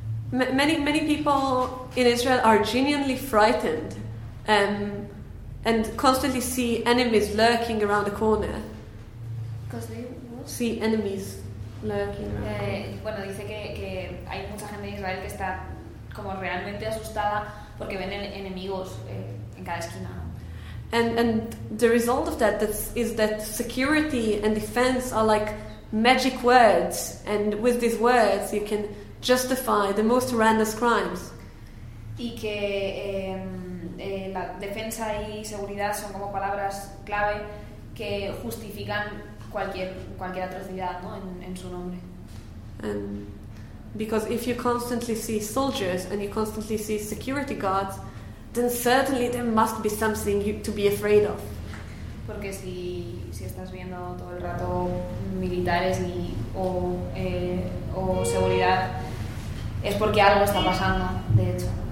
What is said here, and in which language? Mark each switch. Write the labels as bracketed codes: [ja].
[en] Many people in Israel are genuinely frightened and constantly see enemies lurking around the corner. See enemies lurking around the corner. [es] Bueno, dice que hay mucha gente en Israel que está como realmente asustada porque ven enemigos en cada esquina. [en] And the result of that is that security and defense are like magic words, and with these words you can justify the most horrendous crimes. [es] Y que la defensa y seguridad son como palabras clave que justifican cualquier atrocidad, ¿no? En su nombre. [en] Because if you constantly see soldiers and you constantly see security guards, then certainly there must be something to be afraid of. [es] Porque si estás viendo todo el rato militares y o seguridad, es porque algo está pasando, de hecho.